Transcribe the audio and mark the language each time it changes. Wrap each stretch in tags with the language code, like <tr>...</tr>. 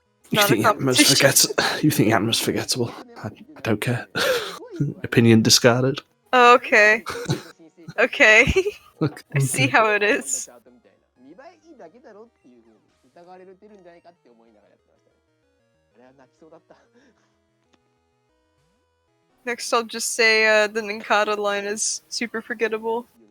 <en>You think Yanma's forgettable? I don't care. Opinion discarded. Oh, okay. Okay. I see how it is.</en> <ja>だけだろっていうふうに疑われてるんじゃないかって思いながらやってましたね。あれは泣きそうだった。</ja> <en>Next, I'll just say the Ninkata line is super forgettable.</en>